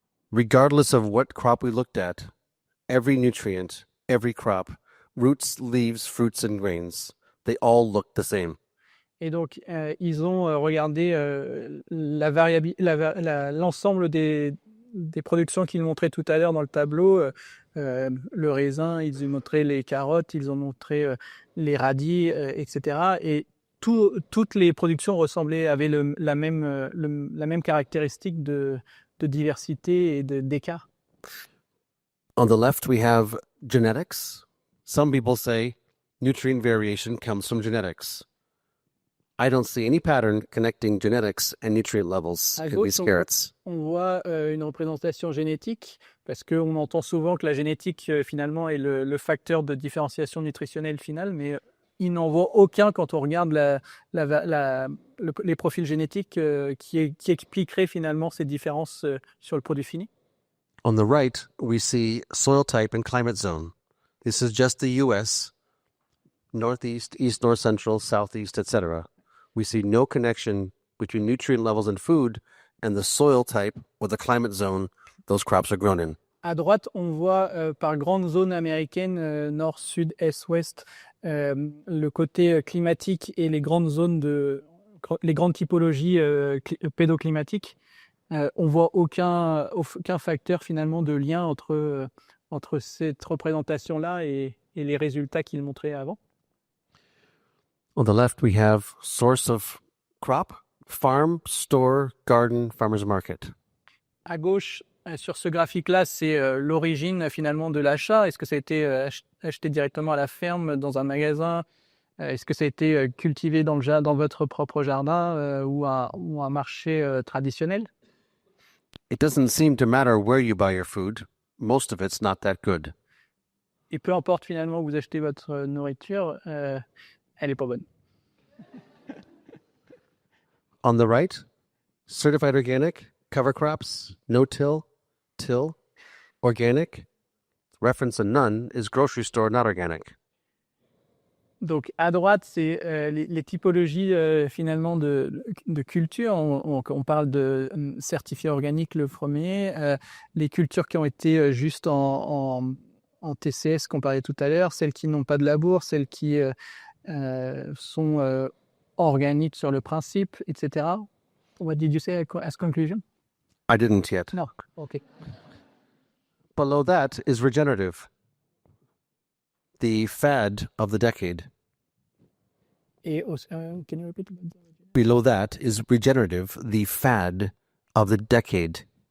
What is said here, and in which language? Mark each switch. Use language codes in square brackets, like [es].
[en] Regardless of what crop we looked at, every nutrient, every crop, roots, leaves, fruits, and grains, they all look the same. [fr] Et donc, ils ont regardé l'ensemble des productions qu'ils montraient tout à l'heure dans le tableau. Le raisin, ils ont montré les carottes, ils ont montré les radis, etc. Et toutes les productions avaient la même caractéristique de diversité et d'écart. [en] On the left, we have genetics. Some people say nutrient variation comes from genetics. I don't see any pattern connecting genetics and nutrient levels [fr] À [en] in [fr] gauche, [en] these carrots. [fr] on voit une représentation génétique, parce qu'on entend souvent que la génétique, finalement, est le facteur de différenciation nutritionnelle finale, mais il n'en voit aucun quand on regarde les profils génétiques qui expliqueraient finalement ces différences sur le produit fini. [en] On the right, we see soil type and climate zone. This is just the U.S., northeast, east, north, central, southeast, etc. We see no connection between nutrient levels in food and the soil type or the climate zone those crops are grown in. [fr] À droite, on voit par grandes zones américaines, nord, sud, est, ouest, le côté climatique et les grandes zones les grandes typologies pédoclimatiques. On voit aucun facteur finalement de lien entre cette représentation-là et les résultats qu'il montrait avant. [en] On the left, we have source of crop, farm, store, garden, farmer's market. [fr] À gauche, sur ce graphique-là, c'est l'origine finalement de l'achat. Est-ce que ça a été acheté directement à la ferme, dans un magasin? Est-ce que ça a été cultivé dans votre propre jardin ou un marché traditionnel? [en] It doesn't seem to matter where you buy your food. Most of it's not that good. [fr] Et peu importe finalement où vous achetez votre nourriture, elle n'est pas bonne. [en] On the right, certified organic, cover crops, no-till, till, organic. Reference a none is grocery store, not organic. [fr] Donc à droite, c'est les typologies finalement de culture. On parle de certifié organique le premier, les cultures qui ont été juste en TCS qu'on parlait tout à l'heure, celles qui n'ont pas de labour, celles qui sont organiques sur le principe, etc. [en] What did you say as conclusion? I didn't yet. No. Okay. Below that is regenerative, the fad of the decade. Et can you repeat? Below that is regenerative, the fad of the decade.